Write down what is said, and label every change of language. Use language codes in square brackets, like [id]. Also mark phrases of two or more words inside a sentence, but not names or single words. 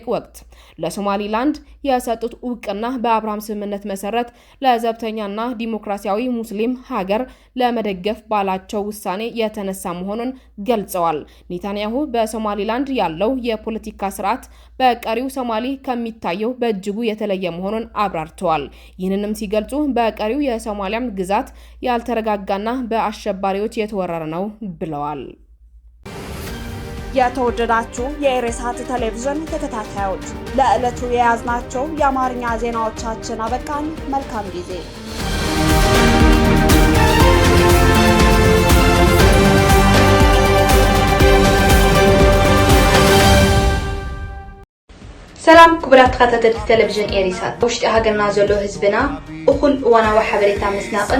[am] ወቅት ለሶማሊላንድ የሰጡት ዕውቅና በአብርሃም ስምምነት መሰረት ለዘብተኛና ዲሞክራሲያዊ ሙስሊም ሀገር ለመደገፍ ባላቸው ውሳኔ የተነሳ መሆኑን ገልጸዋል። ኔታንያሁ በሶማሊላንድ ያለው የፖለቲካ ስርዓት በቀሪው ሶማሊ ከሚታየው በእጅጉ የተለየ መሆኑን አብራርተዋል። ይህንንም ሲገልጹ በቀሪው የሶማሊያ ግዛት ያልተረጋጋና በአሸባሪዎች የተወረረ ነው ብለዋል። የተወደዳችሁ የኢሬሳት ቴሌቪዥን ተከታታዮች ለዕለቱ የያዝናቸው የአማርኛ ዜናዎቻችን አበቃን። መልካም ጊዜ። [ti] ሰላም ክቡራት ተከታተልቲ ቴሌቪዥን ኢሬሳት ውሽጢ ሃገርና ዘሎ ህዝብና እኹል እዋናዊ ሓበሬታ ምስናቕን